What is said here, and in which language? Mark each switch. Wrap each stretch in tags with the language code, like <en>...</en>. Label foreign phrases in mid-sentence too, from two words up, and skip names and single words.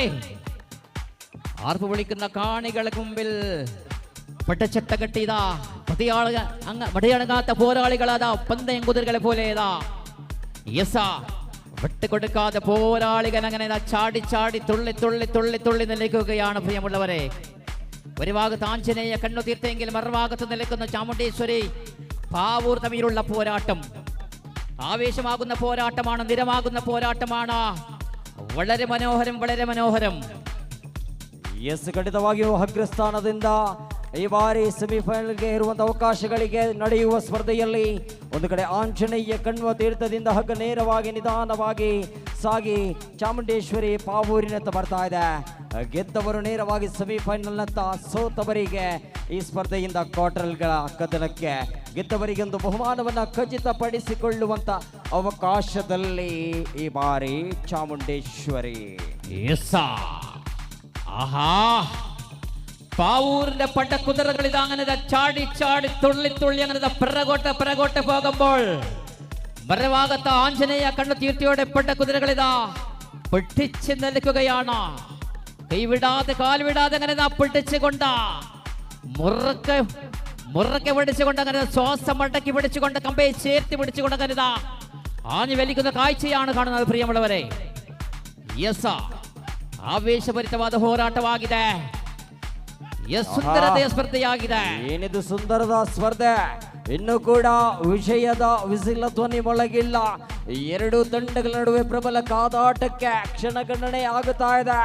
<ml>ആർപ്പ് വിളിക്കുന്ന കാണികൾക്ക് മുമ്പിൽ പട്ടച്ചട്ട കെട്ടിയതാ മടിയടങ്ങാത്ത പോരാളികളാതാ പന്തയം കുതിരകളെ പോലെ വിട്ടുകൊടുക്കാതെ പോരാളികൾ അങ്ങനെ ചാടി ചാടി തുള്ളി തുള്ളി തുള്ളി തുള്ളി നിലയ്ക്കുകയാണ് പ്രിയമുള്ളവരെ. ഒരു ഭാഗത്ത് ആഞ്ജനേയ കണ്ണുതീർത്തെങ്കിൽ മറുഭാഗത്ത് നിൽക്കുന്ന ചാമുണ്ടേശ്വരി പാവൂർ തമ്മിലുള്ള പോരാട്ടം ആവേശമാകുന്ന പോരാട്ടമാണ്, നിരമാകുന്ന പോരാട്ടമാണ്. വളരെ മനോഹരം, വളരെ മനോഹരം.</ml> <kn>ಖಂಡಿತವಾಗಿಯೂ ಅಗ್ರಸ್ಥಾನದಿಂದ ಈ ಬಾರಿ ಸೆಮಿಫೈನಲ್ಗೆ ಇರುವಂತಹ ಅವಕಾಶಗಳಿಗೆ ನಡೆಯುವ ಸ್ಪರ್ಧೆಯಲ್ಲಿ ಒಂದು ಕಡೆ ಆಂಜನೇಯ ಕಣ್ವ ತೀರ್ಥದಿಂದ ಹಗ್ಗ ನೇರವಾಗಿ ನಿಧಾನವಾಗಿ ಸಾಗಿ ಚಾಮುಂಡೇಶ್ವರಿ ಪಾವೂರಿನತ್ತ ಬರ್ತಾ ಇದೆ. ಗೆದ್ದವರು ನೇರವಾಗಿ ಸೆಮಿಫೈನಲ್ನತ್ತ, ಸೋತವರಿಗೆ ಈ ಸ್ಪರ್ಧೆಯಿಂದ ಕ್ವಾರ್ಟರ್ಗಳ ಕದನಕ್ಕೆ, ಗೆದ್ದವರಿಗೆ ಒಂದು ಬಹುಮಾನವನ್ನು ಖಚಿತಪಡಿಸಿಕೊಳ್ಳುವಂತ ಅವಕಾಶದಲ್ಲಿ ಈ ಬಾರಿ ಚಾಮುಂಡೇಶ್ವರಿ.</kn> <ml>ആഹാ, പാവൂരിന്റെ പട്ടക്കുതിരകളിത് അങ്ങനെ ചാടി ചാടി തുള്ളി തുള്ളി അങ്ങനെ പിറകോട്ട് പോകുമ്പോൾ മറുഭാഗത്ത് ആഞ്ജനേയ കണ്ണു തീർത്തിയോടെ പട്ടക്കുതിരകളിതാ പിടിച്ച് നിൽക്കുകയാണ്. കൈവിടാതെ കാൽവിടാതെ അങ്ങനെ പിടിച്ചുകൊണ്ട് മുറക്കെ പിടിച്ചുകൊണ്ട് അങ്ങനെ ശ്വാസം അടക്കി പിടിച്ചുകൊണ്ട് കമ്പയെ ചേർത്തി പിടിച്ചുകൊണ്ട് അങ്ങനെ ആഞ്ഞു വലിക്കുന്ന കാഴ്ചയാണ് കാണുന്നത് പ്രിയമുള്ളവരെ.</ml> <kn>ಆವೇಶಭರಿತವಾದ ಹೋರಾಟವಾಗಿದೆ. ಸುಂದರತೆಯ ಸ್ಪರ್ಧೆಯಾಗಿದೆ. ಏನಿದು ಸುಂದರದ ಸ್ಪರ್ಧೆ. ಇನ್ನು ಕೂಡ ವಿಷಯದ ವಿಸಿಲ ಧ್ವನಿ ಮೊಳಗಿಲ್ಲ. ಎರಡು ತಂಡಗಳ ನಡುವೆ ಪ್ರಬಲ ಕಾದಾಟಕ್ಕೆ ಕ್ಷಣಗಣನೆ ಆಗುತ್ತಾ ಇದೆ.</kn>